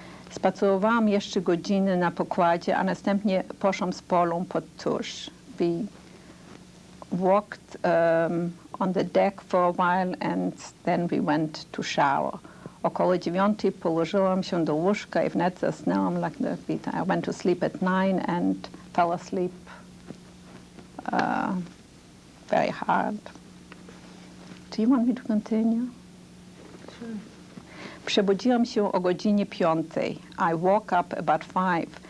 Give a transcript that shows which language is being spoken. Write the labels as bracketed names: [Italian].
[Polish] Spacerowałam jeszcze godzinę na pokładzie, a następnie poszłam z Polą pod tusz. [English] We walked on the deck for a while and then we went to shower. [Polish] Około 9 położyłam się do łóżka i wnet zasnęłam [English] like the beat. I went to sleep at 9 and fell asleep very hard. Do you want me to continue? Sure. [Polish] Przebudziłam się o godzinie 5. [English] I woke up about 5.